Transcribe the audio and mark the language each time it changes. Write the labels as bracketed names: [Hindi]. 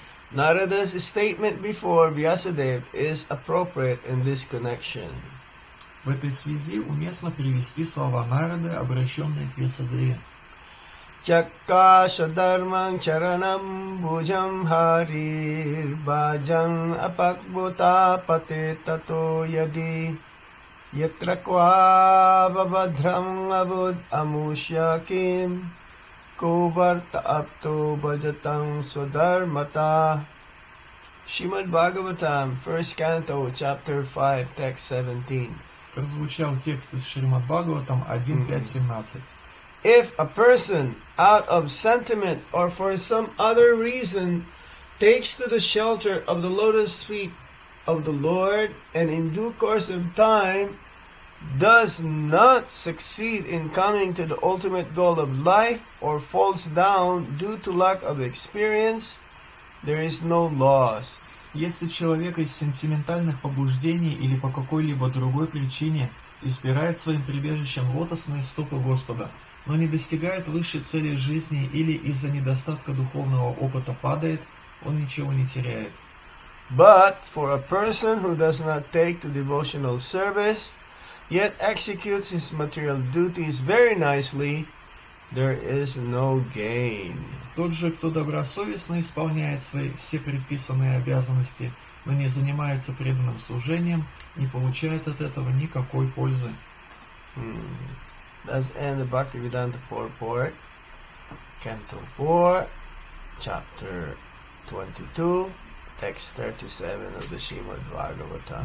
[English] Narada's statement before Vyasadeva is appropriate in this connection. [Russian] В этой связи уместно привести слова Нарады, обращенные к Вьясадеве. [Sanskrit] Chakasha dharmang charanam bhujam harir bhajan apakbhuta patitato yadi yatra kva vabhadram avud amushya kim kovarta apto bhajatam swadharmata. [English] Srimad Bhagavatam, 1st Canto, Chapter 5, Text 17. [Russian] Прозвучал текст из Шримад Бхагаватам 1.5.17. [English] If a person, out of sentiment or for some other reason, takes to the shelter of the lotus feet of the Lord and in due course of time does not succeed in coming to the ultimate goal of life or falls down due to lack of experience, there is no loss. [Russian] Если человек из сентиментальных побуждений или по какой-либо другой причине избирает своим прибежищем лотосные стопы Господа, но не достигает высшей цели жизни или из-за недостатка духовного опыта падает, он ничего не теряет. [English] But for a person who does not take to devotional service, yet executes his material duties very nicely, there is no gain. [Russian] Тот же, кто добросовестно исполняет свои все предписанные обязанности, но не занимается преданным служением, не получает от этого никакой пользы. [English] Let's end the Bhaktivedanta purport, Canto 4, Chapter 22, Text 37 of the Srimad Bhagavatam.